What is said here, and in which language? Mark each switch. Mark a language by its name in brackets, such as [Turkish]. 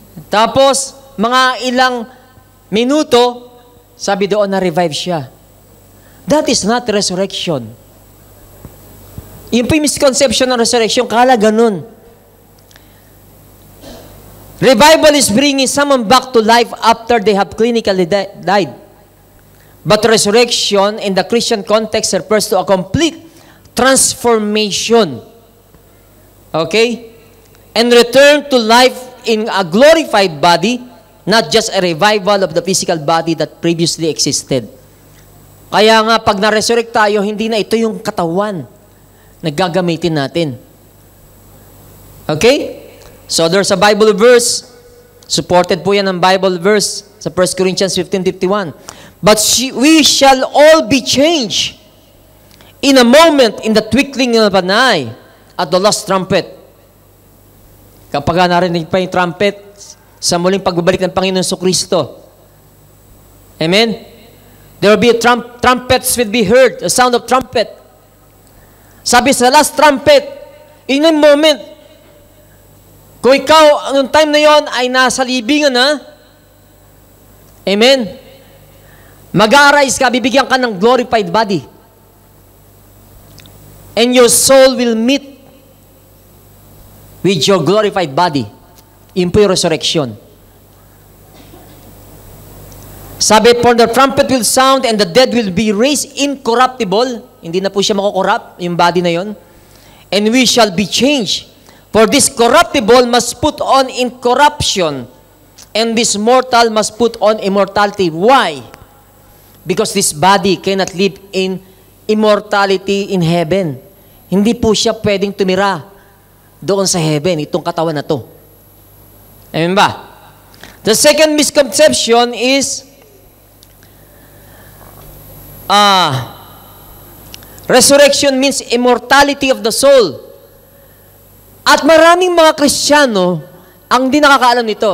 [Filipino] Tapos, mga ilang minuto, sabi doon na revive siya. [English] That is not resurrection. [Filipino] Yung po yung misconception ng resurrection, kala ganun. [English] Revival is bringing someone back to life after they have clinically died. But resurrection in the Christian context refers to a complete transformation. Okay? And return to life in a glorified body, not just a revival of the physical body that previously existed. [Filipino] Kaya nga, pag na-resurrect tayo, hindi na ito yung katawan na gagamitin natin. Okay? [English] So, there's a Bible verse, supported po yan ng Bible verse sa 1 Corinthians 15:51. But we shall all be changed in a moment, in the twinkling of an eye, at the last trumpet. [Filipino] Kapag narinig pa yung trumpet, sa muling pagbabalik ng Panginoon Kristo. Amen? [English] There will be trumpets will be heard, the sound of trumpet. [Filipino] Sabi sa last trumpet, [English] in a moment, [Filipino] kung ikaw, ang time na yon ay nasa libingan na, amen? Mag-arise ka, bibigyan ka ng glorified body. [English] And your soul will meet with your glorified body. [Filipino] Yun po yung resurrection. [English] Sabi, for the trumpet will sound and the dead will be raised incorruptible. [Filipino] Hindi na po siya makukorrupt, yung body na yon. [English] And we shall be changed. For this corruptible must put on incorruption, And this mortal must put on immortality. Why? Because this body cannot live in immortality in heaven. [Filipino] Hindi po siya pwedeng tumira doon sa heaven, itong katawan na to. Amen ba? [English] The second misconception is resurrection means immortality of the soul. [Filipino] At maraming mga Kristiyano ang di nakakaalam nito.